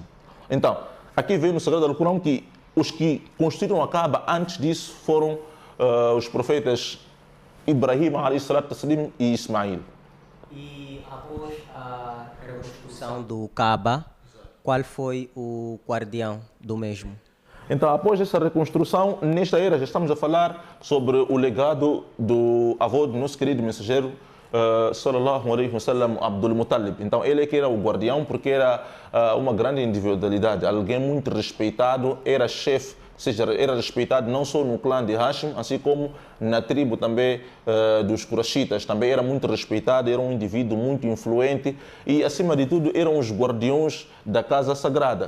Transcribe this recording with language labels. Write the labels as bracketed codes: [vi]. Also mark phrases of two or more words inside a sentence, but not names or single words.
[pt] Então, aqui vem no Sagrado Alcorão que os que construíram a Kaaba antes disso foram os profetas Ibrahim e Ismail. E após a reconstrução do Kaaba, qual foi o guardião do mesmo? Então, após essa reconstrução, nesta era já estamos a falar sobre o legado do avô do nosso querido mensageiro, [ar] صلى الله عليه وسلم, Abdul Muttalib. [pt] Então, ele é que era o guardião porque era uma grande individualidade, alguém muito respeitado, era chefe, ou seja, era respeitado não só no clã de Hashim, assim como na tribo também dos Quraishitas, também era muito respeitado, era um indivíduo muito influente e, acima de tudo, eram os guardiões da casa sagrada.